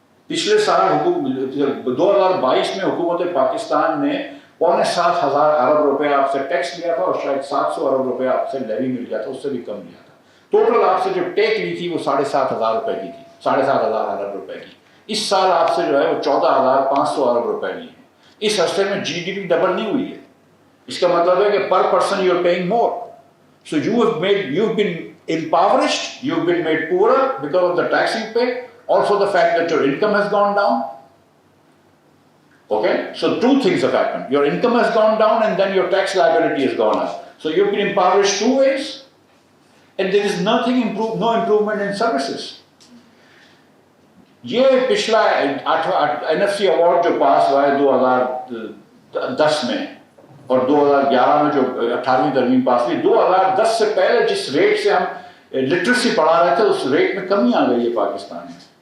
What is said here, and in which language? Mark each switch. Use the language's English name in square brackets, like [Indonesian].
[Urdu] پچھلے سال 2022 میں حکومت پاکستان نے 6,500 ارب روپے آپ سے ٹیکس لیا تھا اور شاید 700 ارب روپے آپ سے لیوی مل گیا تھا، اس سے بھی کم لیا تھا. ٹوٹل آپ سے جو ٹیک لی تھی وہ 7,500 روپے کی تھی، 7,500 ارب روپے کی. اس سال آپ سے جو ہے وہ 14,500 ارب روپے لی ہے. اس عرصے میں جی ڈی پی ڈبل نہیں ہوئی ہے. اس کا مطلب ہے کہ [English] Per person you are paying more. So you've been impoverished, you've been made poorer because of the tax you pay. Also the fact that your income has gone down. Okay, so 2 things have happened. Your income has gone down and then your tax liability has gone up. So you've been impoverished 2 ways, and there is no improvement in services. [Urdu] یہ پچھلا NFC award جو پاس ہوا ہے 2010 میں اور 2011 میں جو 18ویں ترمیم پاس ہوئی، 2010 سے پہلے جس ریٹ سے ہم لٹریسی پڑھا رہے تھے اس ریٹ میں کمی آ گئی ہے پاکستان میں.